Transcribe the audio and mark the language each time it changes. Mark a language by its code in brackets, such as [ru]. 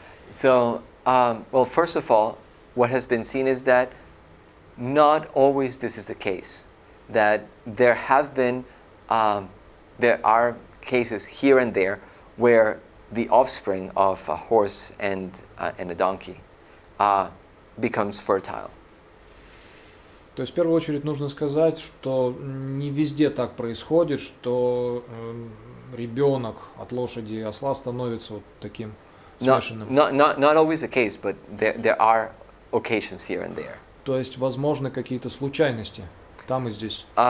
[en] So, well, first of all, what has been seen is that not always this is the case. That there are cases here and there where the offspring of a horse and a donkey becomes fertile. [ru] То есть в первую очередь нужно сказать, что не везде так происходит, что ребенок от лошади и осла становится вот таким смешанным. [en] Not always the case, but there are occasions here and there. [ru] То есть возможны какие-то случайности там и здесь.